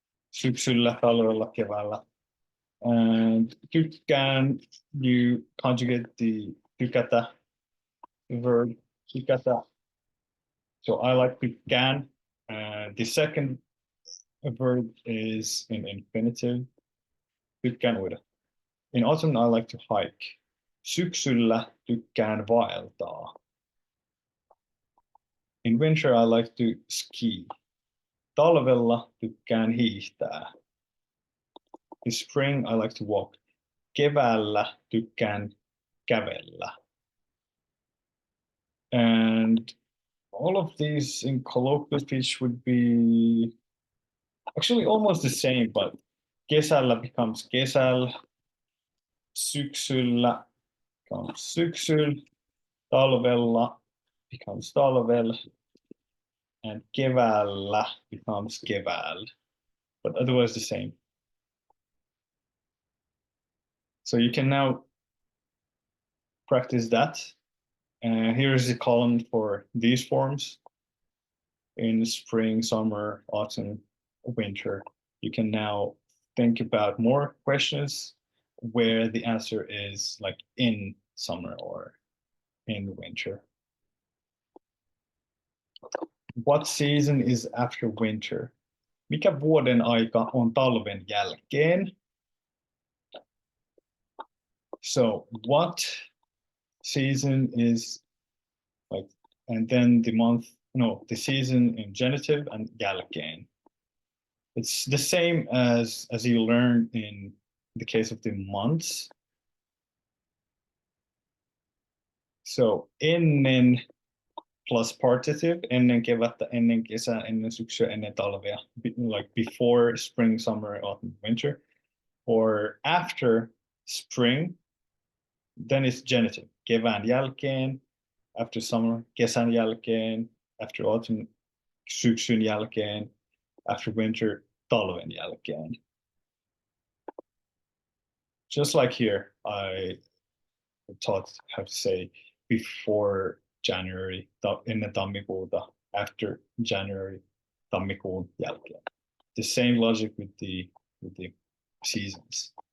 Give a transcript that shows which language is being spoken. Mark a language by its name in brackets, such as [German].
[Finnish] Syksyllä, talvella, keväällä. And tykkään, [English] you conjugate the [Finnish] tykätä verb, tykätä. [English] So I like tykkään. The second verb is in infinitive. [Finnish] Tykkään uida. [English] In autumn, I like to hike. [Finnish] Syksyllä tykkään vaeltaa. [English] In winter, I like to ski. [Finnish] Talvella tykkään hiihtää. [English] In spring, I like to walk. [Finnish] Keväällä tykkään kävellä. [English] And all of these in colloquial speech would be actually almost the same, but [Finnish] Kesällä [English] becomes [Finnish] kesällä. Syksyllä becomes syksyllä. Talvella becomes talvel. And keväällä becomes keväällä. [English] But otherwise the same. So you can now practice that. Here is the column for these forms. In spring, summer, autumn, winter. You can now think about more questions where the answer is like in summer or in winter. What season is after winter? [Finnish] Mikä vuoden aika on talven jälkeen? [English] So what season is like, and then the month, no, the season in genitive and jälkeen. It's the same as you learned in the case of the months. So ennen plus partitive, [Finnish] ennen kevättä, ennen kesää, ennen syksyä, ennen talvea, [English] like before spring, summer, autumn, winter, or after spring, then it's genitive. [Finnish] Kevään jälkeen, [English] after summer, [Finnish] kesän jälkeen, [English] after autumn, [Finnish] syksyn jälkeen, [English] after winter, [Finnish] talven jälkeen. [English] Just like here, I taught how to say before January, [Finnish] ennen tammikuuta, [English] after January, [Finnish] tammikuun jälkeen. [English] The same logic with the seasons.